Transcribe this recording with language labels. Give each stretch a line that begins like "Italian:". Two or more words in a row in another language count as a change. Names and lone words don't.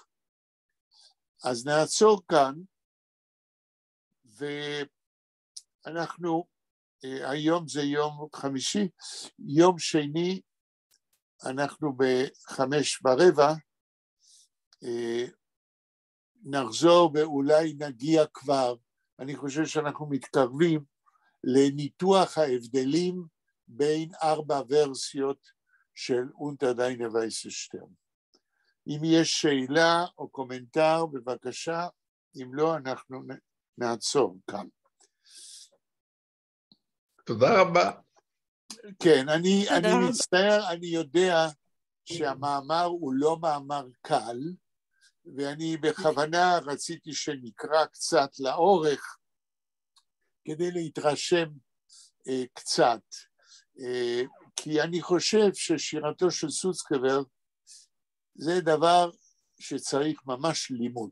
Hebrew: אז נעצור כאן, ואנחנו, היום זה יום חמישי, יום שני, אנחנו ב5:15, נחזור ואולי נגיע כבר, אני חושב שאנחנו מתקרבים לניתוח ההבדלים בין 4 ורסיות של unter deine weiße Stern. אם יש שאלה או קומנטר, בבקשה, אם לא, אנחנו נעצור כאן. תודה רבה. כן, אני מצטער, אני יודע שהמאמר הוא לא מאמר קל, ואני בכוונה רציתי שנקרא קצת לאורך, כדי להתרשם קצת, כי אני חושב ששירתו של סוצקבר זה דבר שצריך ממש לימוד.